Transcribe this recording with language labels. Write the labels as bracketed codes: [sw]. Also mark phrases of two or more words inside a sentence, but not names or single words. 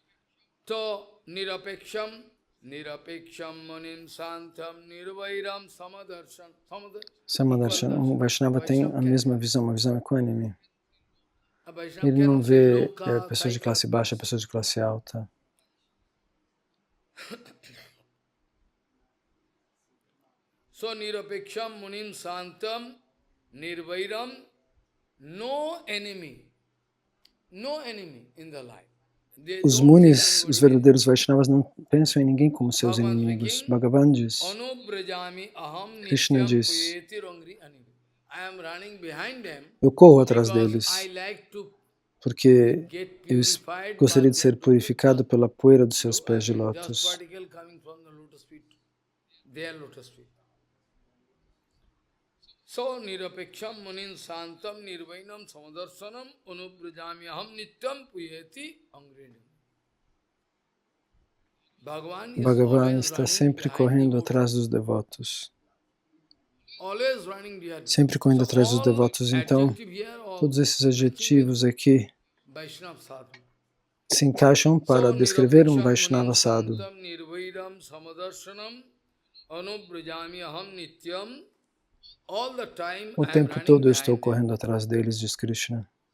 [pt] Samadarshan, o Vaishnava tem a mesma visão, uma visão equânime. Ele não vê pessoas de classe baixa, pessoas de classe alta. [sa] So nirapeksham munim santam nirvairam, [en] no enemy in the life. [pt] Os munis, os verdadeiros Vaishnavas, não pensam em ninguém como seus inimigos. Bhagavan diz, Krishna diz, eu corro atrás deles, porque eu gostaria de ser purificado pela poeira dos seus pés de lótus. [sa] So nirapeksham munin santam nirvainam samadarsanam anubrajami aham nityam puyeti angrenim. [pt] Bhagavan está sempre correndo atrás dos devotos. Sempre correndo atrás dos devotos. Então, todos esses adjetivos aqui se encaixam para descrever um [sa] Vaishnava sadhu. [pt] O tempo todo eu estou correndo atrás deles, diz Krishna.